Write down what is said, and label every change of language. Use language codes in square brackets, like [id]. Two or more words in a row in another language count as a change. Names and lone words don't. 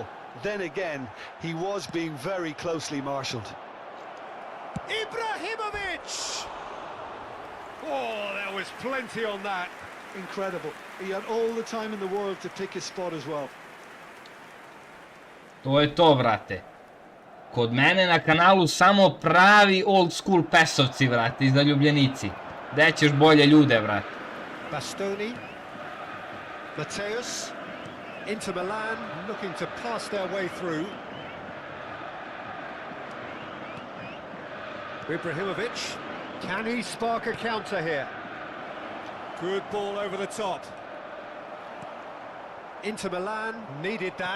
[en] Then again, he was being very closely marshalled. Ibrahimovic! Oh, there was plenty on that. Incredible. He had all the time in the world to pick his spot as well. [sr] To je to, brate. Kod mene na kanalu samo pravi [en] old school [sr] pesovci, brate, i zaljubljenici. Gde ćeš bolje ljude, brate. [en] Bastoni. Mateus. Inter Milan looking to pass their way through. Ibrahimovic. Can he spark a counter here? Good ball over the top. Inter Milan needed that.